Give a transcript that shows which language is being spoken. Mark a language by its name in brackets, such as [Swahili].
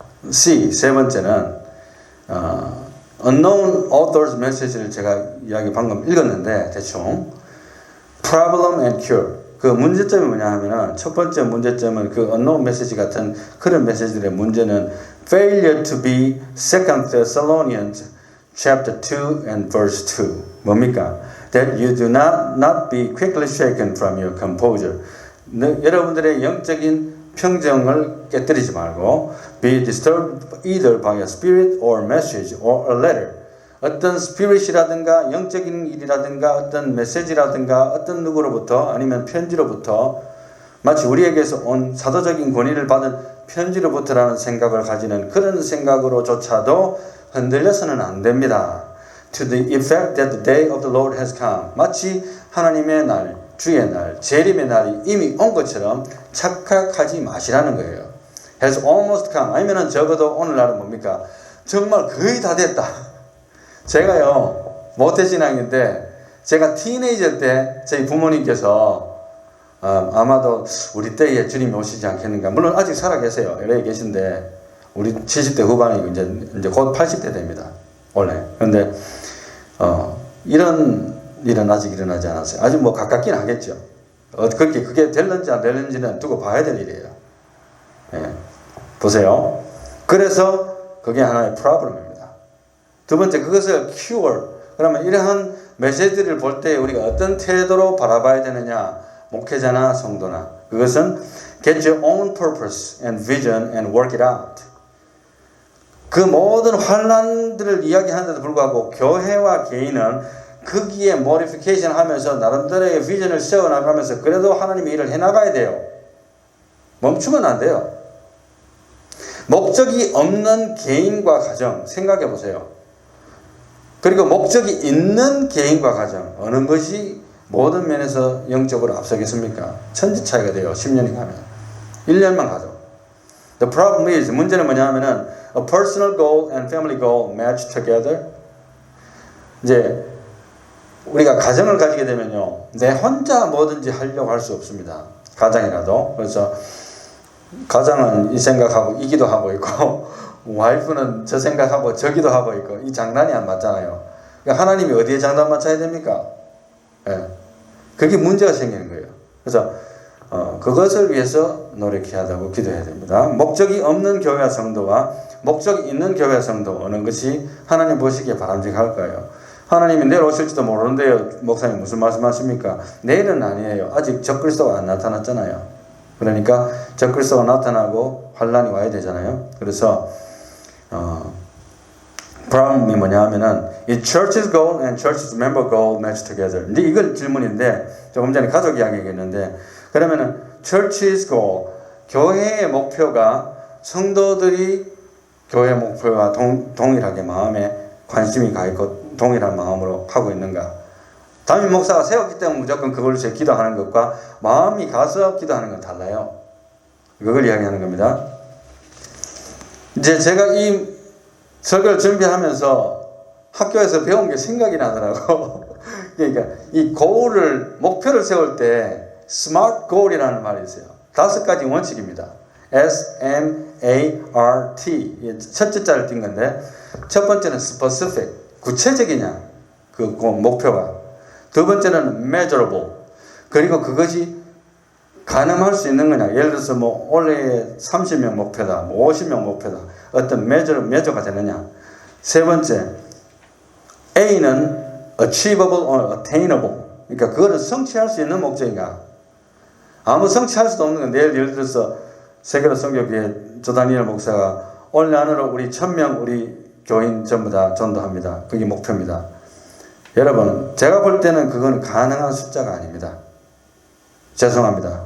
[Korean] C, 세 번째는 [English] unknown author's message [Korean] 를 제가 이야기 방금 읽었는데 대충 [English] problem and cure. [Korean] 그 문제점이 뭐냐 하면은 첫 번째 문제점은 그 [English] unknown message [Korean] 같은 그런 메시지들의 문제는 [English] failure to be Second Thessalonians chapter 2 and verse 2. [Korean] 뭡니까? [English] That you do not be quickly shaken from your composure. [Korean] 여러분들의 영적인 평정을 깨뜨리지 말고 [English] be disturbed either by a spirit or message or a letter. [Korean] 어떤 스피릿이라든가 영적인 일이라든가 어떤 메시지라든가 어떤 누구로부터 아니면 편지로부터 마치 우리에게서 온 사도적인 권위를 받은 편지로부터라는 생각을 가지는 그런 생각으로조차도 흔들려서는 안 됩니다. [English] To the effect that the day of the Lord has come. [Korean] 마치 하나님의 날, 주의 날, 재림의 날이 이미 온 것처럼 착각하지 마시라는 거예요. [English] Has almost come. [Korean] 아니면은 적어도 오늘날은 뭡니까? 정말 거의 다 됐다. 제가요, 모태신앙인데 제가 티네이저 때 저희 부모님께서 아마도 우리 때에 주님이 오시지 않겠는가. 물론 아직 살아 계세요. 여러 계신데 우리 70대 후반이고 이제 곧 80대 됩니다. 원래. 근데 이런 일은 아직 일어나지 않았어요. 아직 뭐 가깝긴 하겠죠. 그게 될는지 안 될는지는 두고 봐야 될 일이에요. 예. 보세요. 그래서 그게 하나의 프로블럼입니다. 두 번째, 그것을 cure. 그러면 이러한 메시지를 볼 때 우리가 어떤 태도로 바라봐야 되느냐. 목회자나 성도나. 그것은 [English] get your own purpose and vision and work it out. [Korean] 그 모든 환란들을 이야기하는데도 불구하고 교회와 개인은 거기에 모디피케이션 하면서 나름대로의 비전을 세워나가면서 그래도 하나님의 일을 해나가야 돼요. 멈추면 안 돼요. 목적이 없는 개인과 가정 생각해 보세요. 그리고 목적이 있는 개인과 가정 어느 것이 모든 면에서 영적으로 앞서겠습니까? 천지 차이가 돼요. 10년이 가면. 1년만 가도. [English] The problem is, [Korean] 문제는 뭐냐 하면은 [English] a personal goal and family goal match together. [Korean] 이제 우리가 가정을 가지게 되면요, 내 혼자 뭐든지 하려고 할 수 없습니다. 가장이라도. 그래서 가장은 이 생각하고 이기도 하고 있고 와이프는 저 생각하고 저기도 하고 있고 이 장난이 안 맞잖아요. 그러니까 하나님이 어디에 장단 맞춰야 됩니까? 예. 그게 문제가 생기는 거예요. 그래서 그것을 위해서 노력해야 하고 기도해야 됩니다. 목적이 없는 교회와 성도와 목적이 있는 교회와 성도 어느 것이 하나님 보시기에 바람직할까요? 하나님이 내일 오실지도 모르는데요. 목사님 무슨 말씀하십니까? 내일은 아니에요. 아직 적그리스도가 안 나타났잖아요. 그러니까 적그리스도가 나타나고 환란이 와야 되잖아요. 그래서 [English] problem이 [Korean] 뭐냐 하면은 이 [English] church's goal and church's member goal match together. [Korean] 근데 이걸 질문인데 조금 전에 가족 이야기 얘기했는데 그러면은 [English] church's goal [Korean] 교회의 목표가 성도들이 교회 목표와 동일하게 마음에 관심이 가 있고 동일한 마음으로 하고 있는가? 담임 목사가 세웠기 때문에 무조건 그걸 위해서 기도하는 것과 마음이 가서 기도하는 건 달라요. 그걸 이야기하는 겁니다. 이제 제가 이 설교를 준비하면서 학교에서 배운 게 생각이 나더라고. 그러니까 이 goal을 목표를 세울 때 smart goal이라는 말이 있어요. 5가지 원칙입니다. SMART 첫째 자를 띈 건데 첫 번째는 specific 구체적이냐 그 목표가. 두 번째는 measurable 그리고 그것이 가늠할 수 있는 거냐. 예를 들어서 뭐 올해 30명 목표다, 뭐 50명 목표다. 어떤 measure가 되느냐. 세 번째 A는 [English] achievable or attainable. [Korean] 그러니까 그거를 성취할 수 있는 목적인가. 아무 성취할 수도 없는 건 내일 예를 들어서 세계로 선교교회 조다니엘 목사가 올해 안으로 우리 1000명 우리 교인 전부 다 전도합니다. 그게 목표입니다. 여러분 제가 볼 때는 그건 가능한 숫자가 아닙니다. 죄송합니다.